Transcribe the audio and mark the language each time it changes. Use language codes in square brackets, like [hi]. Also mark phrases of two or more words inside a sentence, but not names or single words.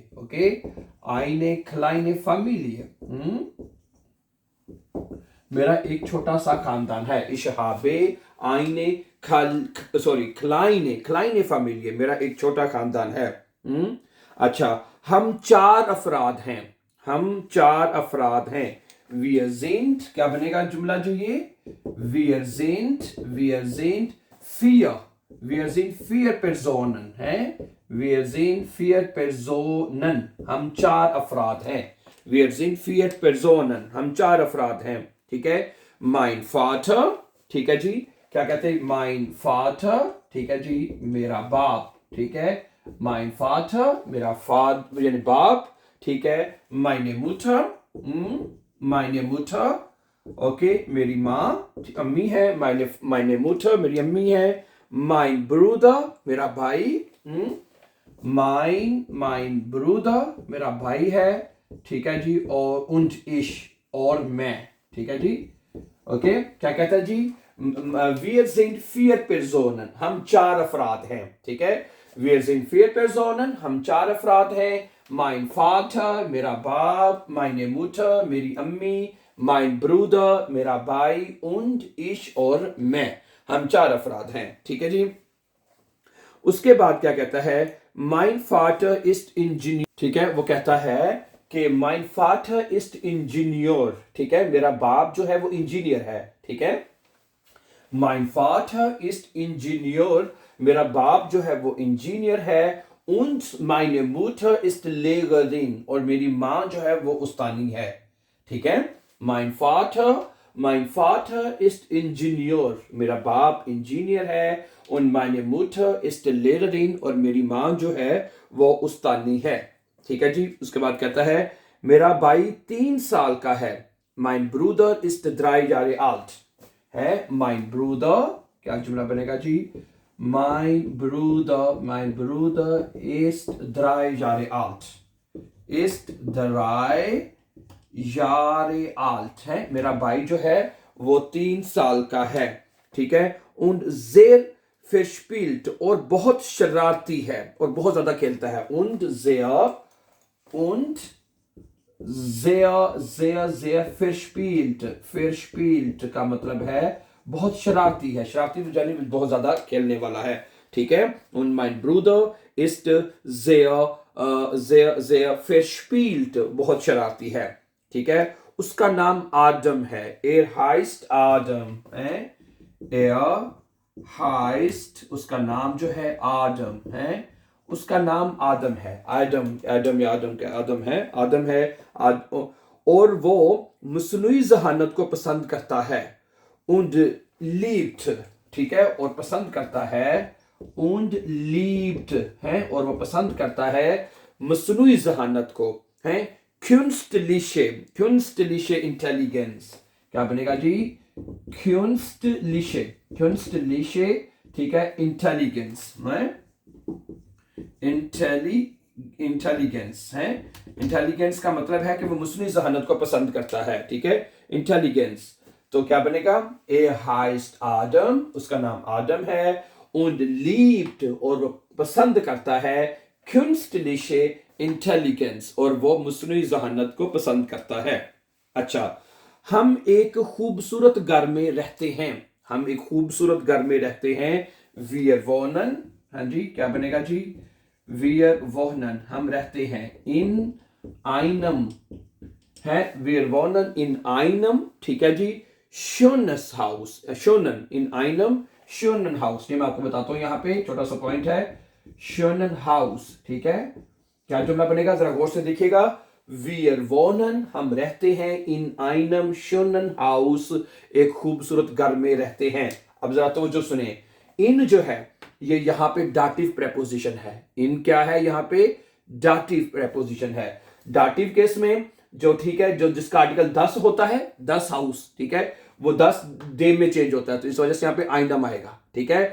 [ur] ओके, [de] eine kleine Familie, [ur] میرا ایک چھوٹا سا خاندان ہے. [de] ich habe eine kleine, kleine Familie, [ur] میرا ایک چھوٹا خاندان ہے. اچھا، ہم چار افراد ہیں، ہم چار افراد ہیں. [de] Wir sind, [ur] کیا بنے گا جملہ جو یہ? [de] Wir sind vier, wir sind vier Personen है। Wir sind vier Personen, [ur] ہم چار افراد ہیں. [de] Wir sind vier Personen, [ur] ہم چار افراد ہیں. ٹھیک ہے, [de] mein Vater, [ur] ٹھیک ہے جی، کیا کہتے ہیں? [de] mein Vater, [ur] ٹھیک ہے جی، میرا باپ. ٹھیک ہے, [de] mein Vater, [ur] میرا فادر یعنی باپ. ٹھیک ہے, [de] meine Mutter, meine Mutter, [ur] اوکے، میری ماں امی ہے. [de] meine Mutter, [ur] میری امی ہے. [de] mein Bruder, [ur] میرا بھائی. [de] mein Bruder, [ur] میرا بھائی ہے. ٹھیک ہے جی، اور [de] und ich, [ur] اور میں. ٹھیک ہے جی، اوکے، کیا کہتا ہے جی? [de] Wir sind vier Personen, [ur] ہم چار افراد ہیں. ٹھیک ہے, [de] wir sind vier Personen, [ur] ہم چار افراد ہیں. [de] mein Vater, [ur] میرا باپ. [de] meine Mutter, [ur] میری امی. [de] mein Bruder, [ur] میرا بھائی. [de] und ich, [ur] اور میں، ہم چار افراد ہیں. ٹھیک ہے جی، اس کے بعد کیا کہتا ہے? [de] mein Vater ist Ingenieur। [ur] ٹھیک ہے، وہ کہتا ہے کہ [de] mein Vater ist Ingenieur। [ur] ٹھیک ہے، میرا باپ جو ہے وہ انجینئر ہے. ٹھیک ہے, [de] mein Vater ist Ingenieur, [ur] میرا باپ جو ہے وہ انجینئر ہے. [de] und meine Mutter ist Lehrerin, [ur] اور میری ماں جو ہے وہ استانی ہے. ٹھیک ہے, [de] mein Vater ist Ingenieur, [ur] میرا باپ انجینئر ہے. [de] und meine Mutter ist Lehrerin, [ur] اور میری ماں جو ہے وہ استانی ہے. ٹھیک ہے جی، اس کے بعد کہتا ہے میرا بھائی 3 سال کا ہے. [de] mein Bruder ist 3 Jahre alt है। mein Bruder, [ur] کیا جملہ بنے گا جی? [de] mein Bruder ist 3 Jahre alt, ist 3 Jahre alt है। [ur] میرا بھائی جو ہے وہ 3 سال کا ہے. ٹھیک ہے, [de] und sehr verspielt, [ur] اور بہت شرارتی ہے اور بہت زیادہ کھیلتا ہے. [de] und sehr verspielt, verspielt [ur] کا مطلب ہے بہت شرارتی ہے. شرارتی تو جانی بہت زیادہ کھیلنے والا ہے. ٹھیک ہے, [de] und mein Bruder ist sehr verspielt, [ur] بہت شرارتی ہے. ٹھیک ہے، اس کا نام آدم ہے. [de] er heißt Adam [ur] है। [de] er heißt, [ur] اس کا نام جو ہے آدم ہے. اس کا نام آدم ہے۔ آدم یا آدم ہے، آدم ہے. اور وہ مصنوعی ذہانت کو پسند کرتا ہے. [de] und liebt, [ur] ٹھیک ہے، اور پسند کرتا ہے. [de] und liebt [ur] ہے، اور وہ پسند کرتا ہے مصنوعی ذہانت کو ہے. [de] künstliche Intelligenz, [ur] کیا بنے گا جی? künstliche, ٹھیک ہے، انٹیلیجنس ہے. انٹیلیجنس ہے. انٹیلیجنس کا مطلب ہے کہ وہ مصنوعی ذہانت کو پسند کرتا ہے. ٹھیک ہے، انٹیلیجنس، تو کیا بنے گا? [de] er heißt Adam, [ur] اس کا نام آدم ہے. [de] und liebt, [ur] اور وہ پسند کرتا ہے [de] künstliche Intelligenz, [ur] اور وہ مصنوعی ذہانت کو پسند کرتا ہے. اچھا، ہم ایک خوبصورت گھر میں رہتے ہیں، ہم ایک خوبصورت گھر میں رہتے ہیں. [de] wir wohnen, [ur] ہاں جی کیا بنے گا جی, [de] wir wohnen [ur] ہم رہتے ہیں, [de] in einem है, wir wohnen in einem, [ur] ٹھیک ہے جی, [de] schönes Haus, schönen in einem schönen Haus, [ur] یہ میں آپ کو بتاتا ہوں، یہاں پہ چھوٹا سا پوائنٹ ہے, [de] schönen Haus, [ur] ٹھیک ہے. کیا جملہ بنے گا ذرا غور سے دیکھیے گا, [de] wir wohnen [ur] ہم رہتے ہیں, [de] in einem schönen Haus [ur] ایک خوبصورت گھر میں رہتے ہیں. اب ذرا توجہ سنیں، اِن جو ہے یہ یہاں پہ [en] dative preposition [ur] ہے، اِن کیا ہے یہاں پہ [en] dative preposition [ur] है। [en] dative case [ur] میں جو ٹھیک ہے جو جس کا آرٹیکل 10 ہوتا ہے، 10 ہاؤس، ٹھیک ہے، وہ 10 ڈے میں چینج ہوتا ہے، تو اس وجہ سے یہاں پہ آئنڈم آئے گا، ٹھیک ہے.